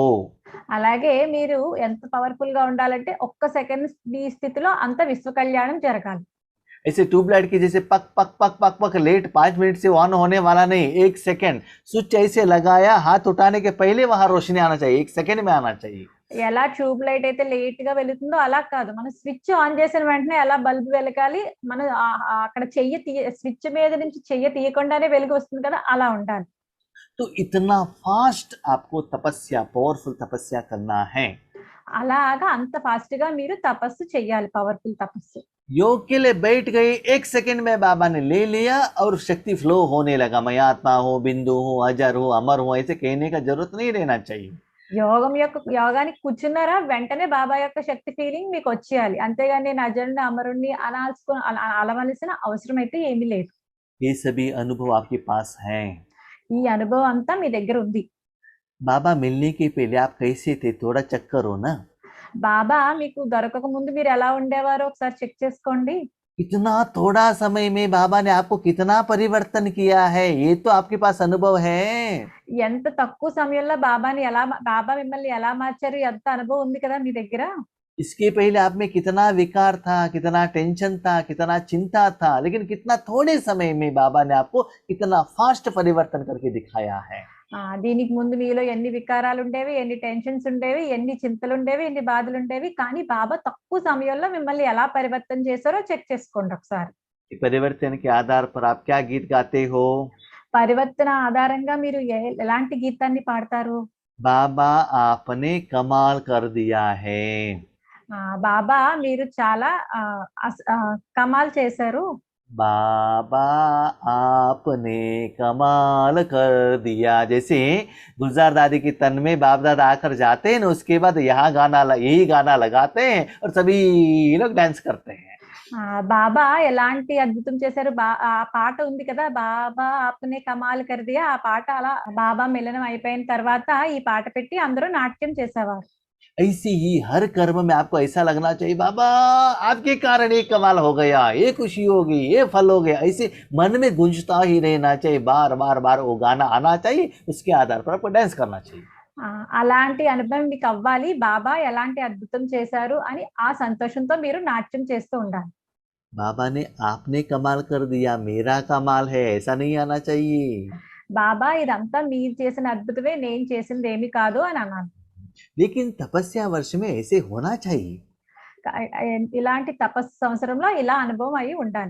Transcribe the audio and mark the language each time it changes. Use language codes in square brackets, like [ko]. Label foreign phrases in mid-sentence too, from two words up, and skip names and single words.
[te] అలాగే మీరు ఎంత పవర్ఫుల్ గా ఉండాలంటే ఒక్క సెకండ్ ఈ స్థితిలో అంత విశ్వ కళ్యాణం జరగాలి. [hi] ऐसे ट्यूबलाइट की जैसे पक पक पक पक पक लेट 5 मिनट से ऑन होने वाला नहीं, 1 सेकंड स्विच ऐसे लगाया, हाथ उठाने के पहले वहां रोशनी आना चाहिए, 1 सेकंड में आना चाहिए। [te] ఎలా [en] tube light [te] అయితే లేట్ గా వెలుగుతుందో అలా కాదు, మనం [en] switch on [te] చేసిన వెంటనే ఎలా బల్బ్ వెలగాలి, మనం అక్కడ స్విచ్ మీద నుంచి చెయ్యి తీయకుండానే వెలుగు వస్తుంది కదా, అలా ఉండాలి. [hi] तो इतना फास्ट आपको तपस्या, पावरफुल तपस्या करना है। [te] అలాగా అంత ఫాస్ట్ గా మీరు తపస్సు చెయ్యాలి, పవర్ఫుల్ తపస్సు. [hi] योग के लिए बैठ गए, 1 सेकंड में बाबा ने ले लिया और शक्ति फ्लो होने लगा। मैं आत्मा हूँ, बिंदु हूँ, अजर हूँ, अमर हूँ, ऐसे कहने का जरूरत नहीं रहना चाहिए। [te] యోగానికి కూర్చున్నారా, వెంటనే బాబా యొక్క శక్తి ఫీలింగ్ మీకు వచ్చేయాలి, అంతేగాని నేను అజరుని అమరుణ్ణి అలవలసిన అవసరం అయితే ఏమీ లేదు. [hi] ये सभी अनुभव आपके पास हैं। [te] ఈ అనుభవం అంతా మీ దగ్గర ఉంది. [hi] बाबा मिलने के पहले आप कैसे थे, थोड़ा चेक करो ना। [te] బాబా మీకు దొరకక ముందు మీరు ఎలా ఉండేవారో ఒకసారి చెక్ చేసుకోండి. [hi] इतना थोड़ा समय में बाबा ने आपको कितना परिवर्तन किया है, ये तो आपके पास अनुभव है। [te] ఎంత తక్కువ సమయంలో బాబా మిమ్మల్ని ఎలా మార్చారు, ఎంత అనుభవం ఉంది కదా మీ దగ్గర. [hi] इसके पहले आप में कितना विकार था, कितना टेंशन था, कितना चिंता था, लेकिन कितना थोड़े समय में बाबा ने आपको कितना फास्ट परिवर्तन करके दिखाया है। [te] దీనికి ముందు మీలో ఎన్ని వికారాలు ఉండేవి, ఎన్ని టెన్షన్స్ ఉండేవి, ఎన్ని చింతలు ఉండేవి, ఎన్ని బాధలు ఉండేవి, కానీ బాబా తక్కువ సమయంలో మిమ్మల్ని ఎలా పరివర్తన చేశారో చెక్ చేసుకోండి ఒకసారి. [hi] परिवर्तन के आधार पर आप क्या गीत गाते हो? [te] పరివర్తన ఆధారంగా మీరు ఎలాంటి గీతాన్ని పాడతారు? [hi] बाबा आपने कमाल कर दिया है। [te] బాబా మీరు చాలా కమాల్ చేశారు. [hi] बाबा आपने कमाल कर दिया। जैसे गुलजार दादी की तन में बाप दादा आकर जाते हैं ना, उसके बाद यही गाना लगाते हैं और सभी लोग डांस करते हैं। [te] బాబా ఎలాంటి అద్భుతం చేశారు, ఆ పాట ఉంది కదా, [hi] बाबा आपने कमाल कर दिया, [te] ఆ పాట అలా బాబా మిలనం అయిపోయిన తర్వాత ఈ పాట పెట్టి అందరూ నాట్యం చేసేవారు. [hi] ऐसे ही हर कर्म में आपको ऐसा लगना चाहिए, बाबा आपके कारण ये कमाल हो गया, ये खुशी हो गई, ये फल हो गया, ऐसे मन में गूंजता ही रहना चाहिए, बार बार बार वो गाना आना चाहिए, उसके आधार पर आपको डांस करना चाहिए। [te] అలాంటి అనుభవం మీకు అవ్వాలి, బాబా ఎలాంటి అద్భుతం చేశారు అని ఆ సంతోషంతో మీరు నాట్యం చేస్తూ ఉండాలి. [hi] बाबा ने आपने कमाल कर दिया, मेरा कमाल है, ऐसा नहीं आना चाहिए। [te] బాబా ఇదంతా మీరు చేసిన అద్భుతమే, నేను చేసింది ఏమి కాదు అని అన్నాను. [hi] लेकिन तपस्या वर्ष में ऐसे होना चाहिए। [te] ఇలాంటి తపస్సు సంవత్సరంలో ఇలా అనుభవం అయి ఉండాలి.